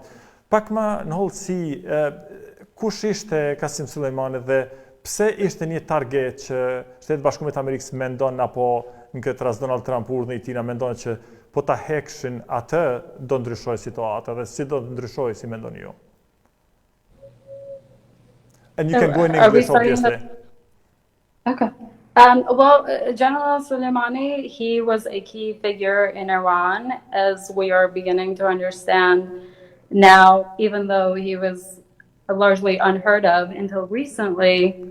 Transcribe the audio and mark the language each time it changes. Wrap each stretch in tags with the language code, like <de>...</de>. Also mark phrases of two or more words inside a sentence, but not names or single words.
<sq>Pak më në hollësi, kush ishte Qasim Soleimani dhe pse ishte një target që Shtetet Bashkuara të Amerikës mendon, apo në këtë rast Donald Trump urdhën e tij mendon që po ta hekshin atë do ndryshojë situata dhe si do të ndryshojë, si mendoni ju?</sq> <en>And you can go in English, obviously. Okay. General Soleimani, he was a key figure in Iran, as we are beginning to understand now, even though he was largely unheard of until recently.</en>